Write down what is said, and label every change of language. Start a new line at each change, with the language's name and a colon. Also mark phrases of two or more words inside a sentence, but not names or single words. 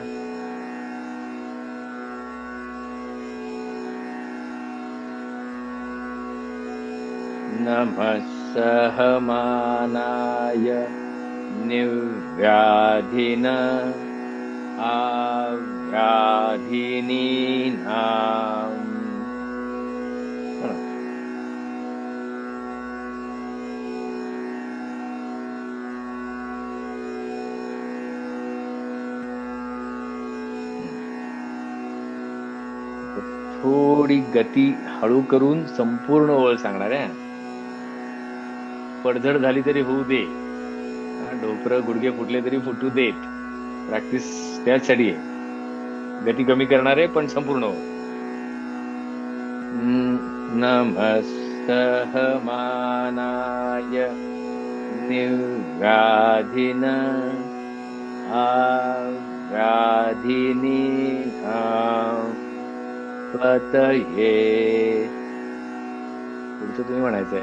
Sanskrit: नमः सहमानाय निर्व्याधिन. अव्याधिनीनाम्.
Marathi: थोडी गती हळू करून संपूर्ण ओळ सांगणार आहे. पडझड झाली तरी होऊ दे, ढोपर गुडघे फुटले तरी फुटू देत. प्रॅक्टिस त्यासाठी आहे. गती कमी करणार आहे पण संपूर्ण ओळ.
Sanskrit: नमः सहमानाय निर्व्याधिन. अव्याधिनीनाम् पतये.
Marathi: पुढचं तुम्ही म्हणायचंय.